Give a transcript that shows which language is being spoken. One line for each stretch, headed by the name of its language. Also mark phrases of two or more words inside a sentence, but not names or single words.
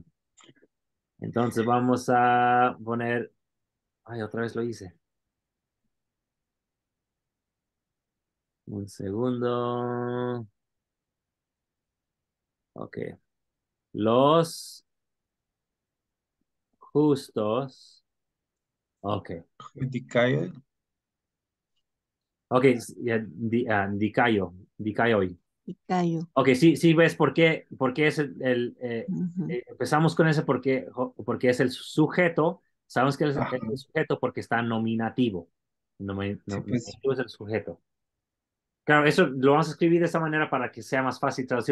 Spanish: Entonces vamos a poner, ay, otra vez lo hice. Un segundo. Ok. Los justos. Ok. Dicayos. Ok, ya, dicayo. Dicayo. Dicayo. Ok, sí, sí ves por qué es Ujú. empezamos con ese porque es el sujeto. Sabemos que es Ajá. el sujeto porque está nominativo. Sí, pues, Nominativo es el sujeto. Claro, eso lo vamos a escribir de esta manera para que sea más fácil traducir.